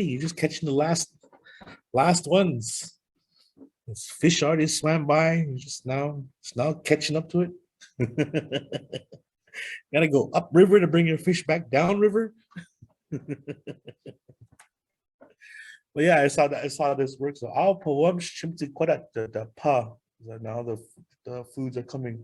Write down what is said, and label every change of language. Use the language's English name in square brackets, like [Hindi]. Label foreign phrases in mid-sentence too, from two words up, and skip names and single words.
[English] You're just catching the last ones. This fish already swam by. You're just now catching up to it. Gotta go up river to bring your fish back down river. But yeah, I saw this work. So ʷayx chimti kwadat the pa. Now the foods are coming.